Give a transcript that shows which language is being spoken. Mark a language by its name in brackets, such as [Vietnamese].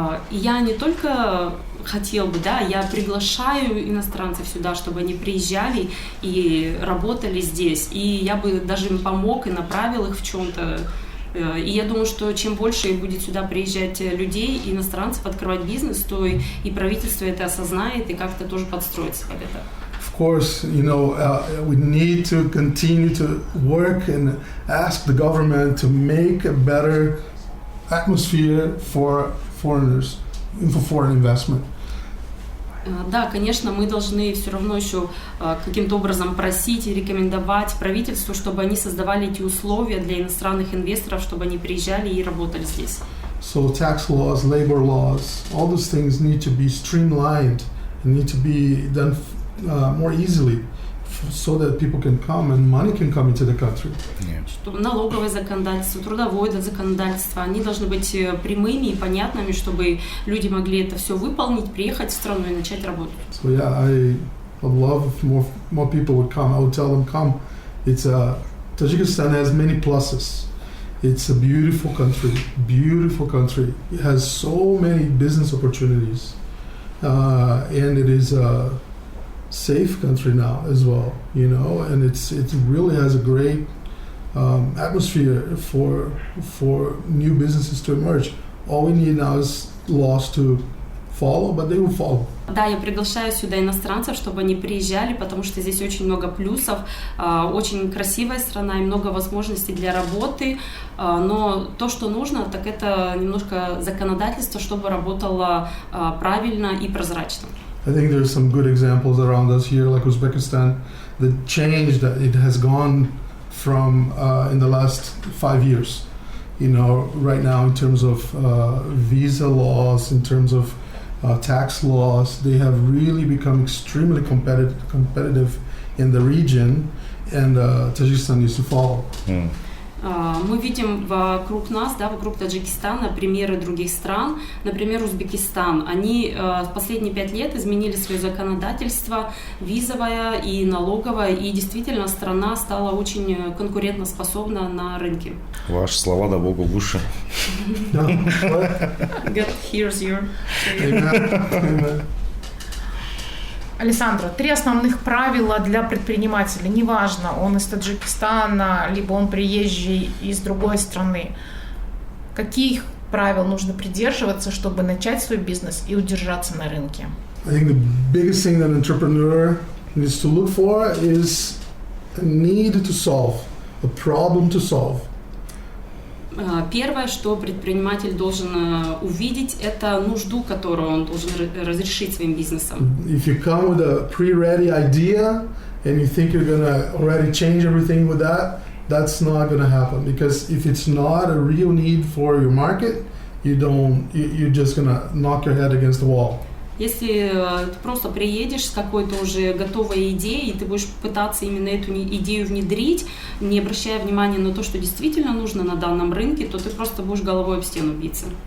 [Russian] Я не только хотел бы, я приглашаю иностранцев сюда, чтобы они приезжали и работали здесь, и я бы даже им помог и направил их в чем-то. И я думаю, что чем больше будет сюда приезжать людей, иностранцев, открывать бизнес, то и правительство это осознает и как-то тоже подстроится под это. [English] Of course, we need to continue to work and ask the government to make a better atmosphere for foreigners, for foreign investment. [Russian] Да, конечно, мы должны все равно еще каким-то образом просить и рекомендовать правительству, чтобы они создавали эти условия для иностранных инвесторов, чтобы они приезжали и работали здесь. [English] So tax laws, labor laws, all those things need to be streamlined and need to be done more easily so that people can come and money can come into the country. [Russian] Что налоговое законодательство, трудовое законодательство, они должны быть прямыми и понятными, чтобы люди могли это все выполнить, приехать в страну и начать работать. [English] So yeah, I would love if more people would come. I would tell them, come. Tajikistan has many pluses. It's a beautiful country. It has so many business opportunities, and it is a safe country now as well, and it really has a great atmosphere for new businesses to emerge. All we need now is laws to follow, but they will follow. [Russian] Да, я приглашаю сюда иностранцев, чтобы они приезжали, потому что здесь очень много плюсов, очень красивая страна и много возможностей для работы, но то, что нужно, так это немножко законодательство, чтобы работало правильно и прозрачно. [English] I think there's some good examples around us here, like Uzbekistan, the change that it has gone from in the last 5 years. Right now in terms of visa laws, in terms of tax laws, they have really become extremely competitive in the region, and Tajikistan needs to follow. [Russian] Мы видим вокруг нас, да, вокруг Таджикистана примеры других стран. Например, Узбекистан. Они в последние 5 лет изменили свое законодательство, визовое и налоговое, и действительно страна стала очень конкурентоспособна на рынке. Ваши слова да Богу в уши. [English] God hears you. Amen. [Russian] Алессандро, 3 основных правила для предпринимателя. Неважно, он из Таджикистана, либо он приезжий из другой страны. Каких правил нужно придерживаться, чтобы начать свой бизнес и удержаться на рынке? [English] I think the biggest thing that an entrepreneur needs to look for is a need to solve, a problem to solve. [Russian] Первое, что предприниматель должен увидеть, это нужду, которую он должен разрешить своим бизнесом. [English] If you come with a pre-ready idea and you think you're gonna already change everything with that, that's not gonna happen. Because if it's not a real need for your market, you're just gonna knock your head against the wall. [Russian] Если ты просто приедешь с какой-то уже готовой идеей, и ты будешь пытаться именно эту идею внедрить, не обращая внимания на то, что действительно нужно на данном рынке, то ты просто будешь головой об стену биться.